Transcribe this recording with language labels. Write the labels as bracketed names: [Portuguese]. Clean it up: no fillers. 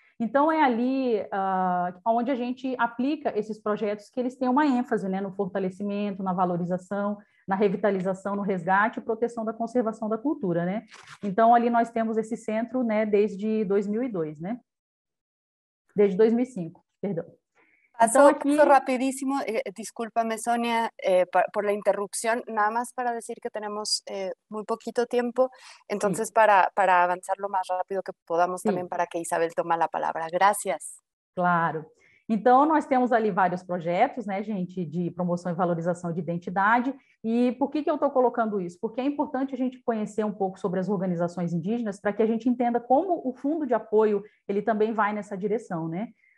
[Portuguese] Então, é ali onde a gente aplica esses projetos que eles têm uma ênfase, né, no fortalecimento, na valorização, na revitalização, no resgate e proteção da conservação da cultura, né? Então, ali nós temos esse centro, né, desde 2002, né? Desde 2005, perdão. [Spanish] Paso rapidísimo, discúlpame Sonia por la interrupción, nada más para decir que tenemos muy poquito tiempo, entonces para avanzar lo más rápido que podamos también para que Isabel tome la palabra. Gracias. [Portuguese] Claro. Então, nós temos ali vários projetos, né, gente, de promoção e valorização de identidade. E por que eu estou colocando isso? Porque é importante a gente conhecer um pouco sobre as organizações indígenas para que a gente entenda como o fundo de apoio ele também vai nessa direção, né?